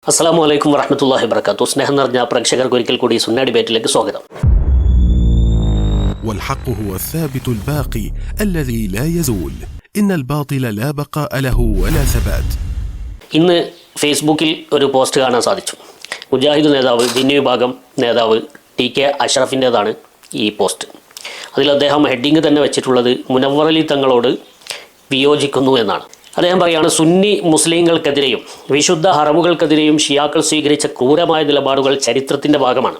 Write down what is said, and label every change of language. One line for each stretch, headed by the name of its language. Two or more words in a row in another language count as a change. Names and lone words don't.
Arabic: السلام عليكم ورحمة الله وبركاته.
Malayalam: സ്നേഹം നിറഞ്ഞ പ്രേക്ഷകർക്ക് ഒരിക്കൽ കൂടി സുന്ന ഡിബേറ്റിലേക്ക് സ്വാഗതം.
Arabic: والحق هو الثابت الباقي الذي لا يزول إن الباطل لا بقاء له ولا ثبات.
Malayalam: ഇന്ന് ഫേസ്ബുക്കിൽ ഒരു പോസ്റ്റ് കാണാൻ സാധിച്ചു. മുജാഹിദ് നേതാവ് ദിന്നി വിഭാഗം നേതാവ് ടി.കെ. അഷ്റഫിൻ്റേതാണ് ഈ പോസ്റ്റ്. അതിൽ അദ്ദേഹം ഹെഡിങ് തന്നെ വെച്ചിട്ടുള്ളത് മുനവ്വർ അലി തങ്ങളോട് വിയോജിക്കുന്നു എന്നാണ്. അദ്ദേഹം പറയുകയാണ്, സുന്നി മുസ്ലിങ്ങൾക്കെതിരെയും വിശുദ്ധ ഹറമുകൾക്കെതിരെയും ഷിയാക്കൾ സ്വീകരിച്ച ക്രൂരമായ നിലപാടുകൾ ചരിത്രത്തിൻ്റെ ഭാഗമാണ്.